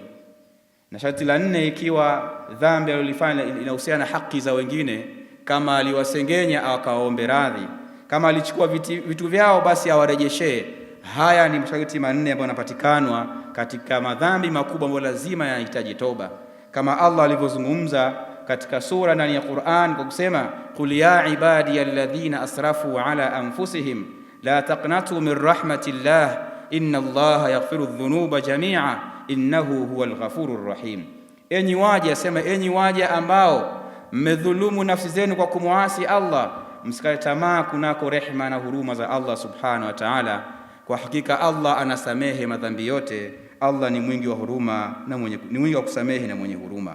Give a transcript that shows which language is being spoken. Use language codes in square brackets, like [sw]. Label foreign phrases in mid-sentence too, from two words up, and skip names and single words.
[sw] Na sharti la nne, ikiwa dhambi alilofanya inahusiana na haki za wengine, kama aliwasengenya au akaombe radhi, kama alichukua vitu vyao basi awarejeshee. Haya ni masharti manne ambayo yanapatikanwa katika madhambi makubwa ambayo lazima yanahitaji toba, kama Allah alivyozungumza katika sura ndani ya Qur'an kwa kusema, [ar] قل يا عبادي الذين أسرفوا على أنفسهم لا تقنطوا من رحمة الله إن الله يغفر الذنوب جميعا إنه هو الغفور الرحيم. [sw] Enyi waja, sema enyi waja ambao mmedhulumu nafsi zenu kwa kumwasi Allah, msikate tamaa kunako rehema na huruma za [ar] الله سبحانه وتعالى. [sw] Kwa hakika Allah anasamehe madhambi yote. Allah ni mwingi wa huruma na ni mwingi wa kusamehe na mwenye huruma.